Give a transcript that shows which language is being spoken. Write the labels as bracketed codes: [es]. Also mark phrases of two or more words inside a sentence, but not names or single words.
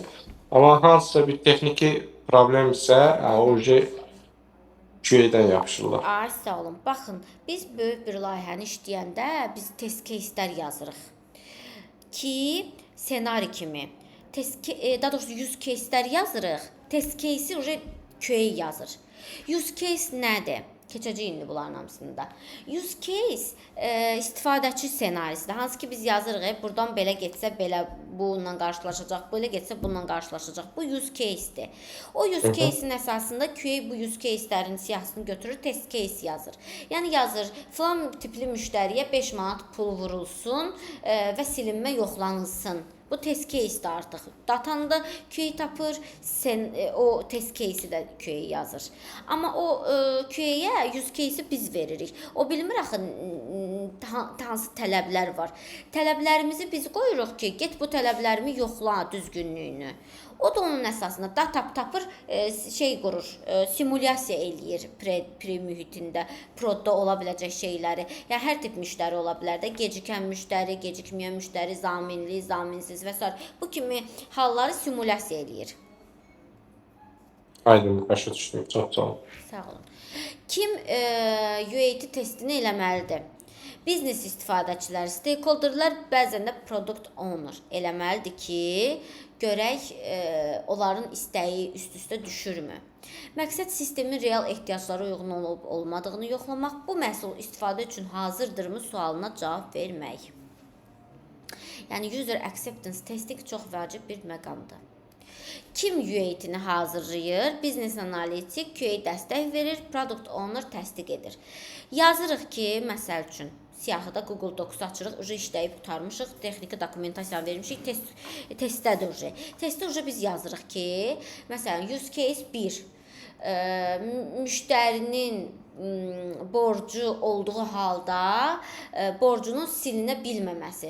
[az] Amma hansısa bir texniki problem isə, o QA-dən yapışırlar. Ay, sağ olun. Baxın, biz böyük bir layihəni işləyəndə biz [en] test case- [az] lər yazırıq ki, ssenari kimi. Daha doğrusu [en] use case- [az] lər yazırıq. [en] Test case- [az] i QA yazır. [en] Use case [az] nədir? Keçəcək indi bunların hamısında. [en] Use case [az] istifadəçi ssenarisidir. Hansı ki biz yazırıq, buradan belə getsə belə bununla qarşılaşacaq, belə getsə bununla qarşılaşacaq. Bu [en] use case'dir. [az] O [en] use case- [az] in əsasında QA bu [en] use case- [az] lərin siyahısını götürür, [en] test case [az] yazır. Yəni yazır, filan tipli müştəriyə 5 manat pul vurulsun və silinmə yoxlanılsın. Bu [en] test case- [az] dir artıq. Datanı da QA tapır, o [en] test case- [az] i də QA yazır. Amma o QA-yə [en] use case- [az] i biz veririk. O bilmir axı hansı tələblər var. Tələblərimizi biz qoyuruq ki, get bu tələblərimi yoxla düzgünlüyünü. O da onun əsasında data tapır, qurur, simulyasiya eləyir pre mühitində, prodda ola biləcək şeyləri. Yəni hər tip müştəri ola bilər də, gecikən müştəri, gecikməyən müştəri, zaminli, zaminsiz və s. Bu kimi halları simulyasiya eləyir. Aydın, başa düşdüm. Çox sağ olun. Sağ olun. Kim UAT testini eləməlidir? Biznes istifadəçiləri, stakeholderlər, bəzən də [en] product owner [az] eləməlidir ki, görək onların istəyi üst-üstə düşürmü? Məqsəd sistemin real ehtiyaclara uyğun olub olmadığını yoxlamaq, bu məhsul istifadə üçün hazırdırmı sualına cavab vermək. Yəni [en] user acceptance testing [az] çox vacib bir məqamdır. Kim UAT-ni hazırlayır? Biznes analitik QA dəstək verir, [en] product owner [az] təsdiq edir. Yazırıq ki, məsəl üçün siyahıda Google Docs açırıq, işləyib qutarmışıq, texniki dokumentasiya vermişik, testdədir. Testdə biz yazırıq ki, məsələn, [en] use case [az] 1, müştərinin borcu olduğu halda borcunun silinə bilməməsi.